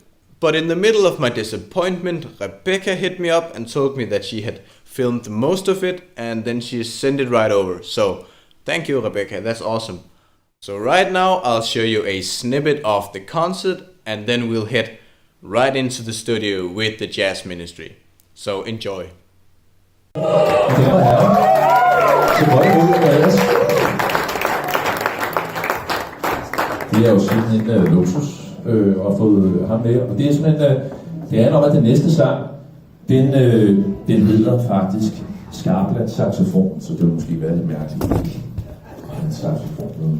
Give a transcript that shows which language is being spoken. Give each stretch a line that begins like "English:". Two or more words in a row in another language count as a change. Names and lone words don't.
English: But in the middle of my disappointment, Rebecca hit me up and told me that she had filmed most of it, and then she sent it right over. So thank you, Rebecca, that's awesome. So right now I'll show you a snippet of the concert, and then we'll head right into the studio with the jazz ministry. So enjoy.
Danish: Det er jo simpelthen en luksus at få ham med, og det er simpelthen, det er nok, at den næste sang, den hedder faktisk Skarpland saxofon, så det vil måske være lidt mærkeligt, en saxofon med.